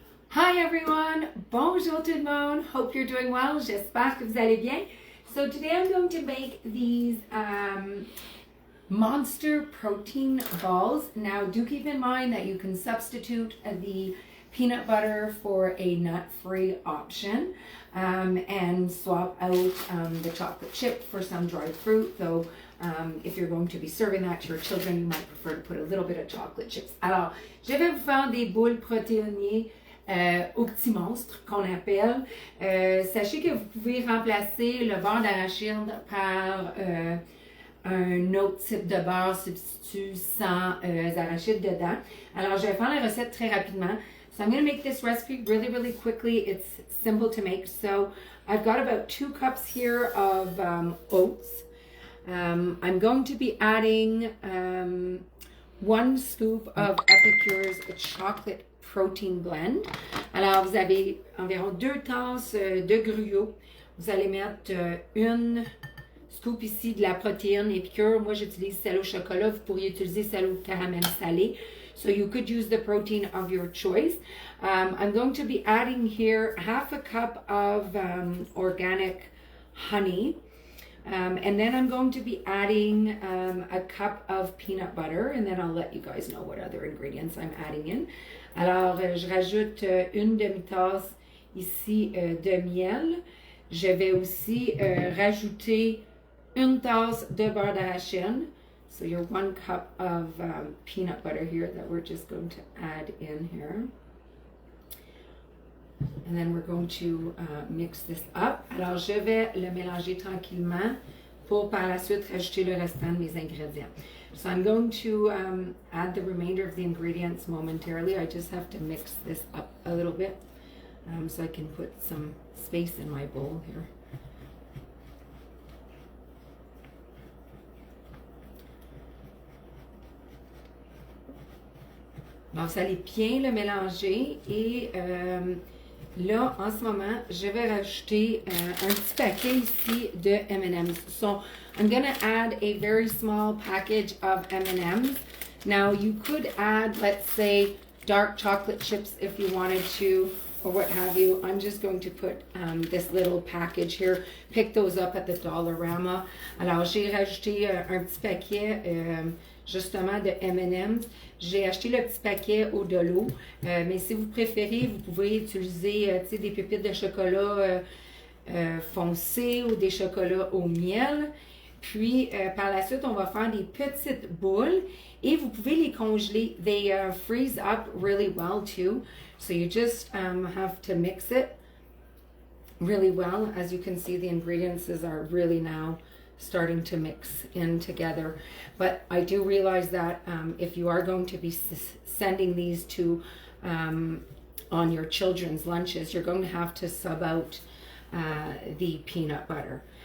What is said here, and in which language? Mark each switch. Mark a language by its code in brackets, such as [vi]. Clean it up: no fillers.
[en] Hi everyone, [fr] bonjour tout le monde, [en] hope you're doing well, [fr] j'espère que vous allez bien. [en] So today I'm going to make these monster protein balls. Now do keep in mind that you can substitute the peanut butter for a nut-free option and swap out the chocolate chip for some dried fruit, though if you're going to be serving that to your children, you might prefer to put a little bit of chocolate chips. [fr] Alors, je vais vous faire des boules protéinées au petit monstre qu'on appelle. Sachez que vous pouvez remplacer le beurre d'arachide par un autre type de beurre substitut sans arachides dedans. Alors, je vais faire la recette très rapidement. [en] So I'm going to make this recipe really quickly. It's simple to make. So I've got about 2 cups here of oats. I'm going to be adding 1 scoop of Epicure's chocolate protein blend. [fr] Alors, vous avez environ 2 tasses de gruau. Vous allez mettre une scoop ici de la protéine Epicure. Moi, j'utilise celle au chocolat. Vous pourriez utiliser celle au caramel salé. [en] So you could use the protein of your choice. I'm going to be adding here 1/2 cup of organic honey. And then I'm going to be adding a cup of peanut butter, and then I'll let you guys know what other ingredients I'm adding in. [fr] Alors, je rajoute une demi-tasse ici de miel. Je vais aussi rajouter une tasse de beurre d'arachide. [en] So your 1 cup of peanut butter here that we're just going to add in here. And then we're going to mix this up. [fr] Alors, je vais le mélanger tranquillement pour par la suite rajouter le restant de mes ingrédients. [en] So I'm going to add the remainder of the ingredients momentarily. I just have to mix this up a little bit so I can put some space in my bowl here. [fr] Donc, vous allez bien le mélanger et là, en ce moment, je vais rajouter un petit paquet ici de M&M's. [en] So, I'm going to add a very small package of M&M's. Now, you could add, let's say, dark chocolate chips if you wanted to, or what have you. I'm just going to put this little package here. Pick those up at the Dollarama. [fr] Alors, j'ai rajouté un petit paquet justement de M&M's. J'ai acheté le petit paquet au de l'eau, mais si vous préférez, vous pouvez utiliser des pépites de chocolat foncé ou des chocolats au miel. Puis, par la suite, on va faire des petites boules et vous pouvez les congeler. [en] They freeze up really well too. So you just have to mix it really well. As you can see, the ingredients are really now starting to mix in together. But I do realize that if you are going to be sending these to on your children's lunches, you're going to have to sub out the peanut butter.